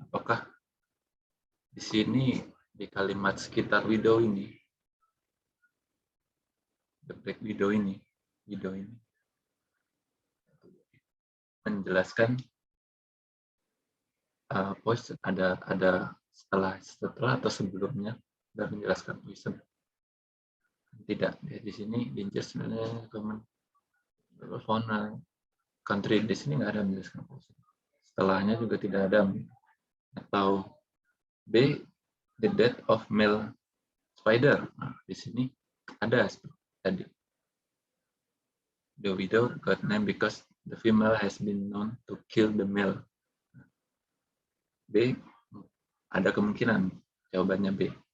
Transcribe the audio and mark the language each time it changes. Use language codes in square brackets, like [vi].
[id] Apakah di sini di kalimat sekitar widow ini, the black widow ini menjelaskan poison, ada setelah atau sebelumnya sudah menjelaskan poison. Tidak, di sini [en] dangerous common fauna country, [id] di sini nggak ada menjelaskan poison. Setelahnya juga tidak ada. Atau B, [en] the death of male spider. [id] Nah, di sini ada tadi. [en] The widow got named because the female has been known to kill the male. [id] B, ada kemungkinan jawabannya B.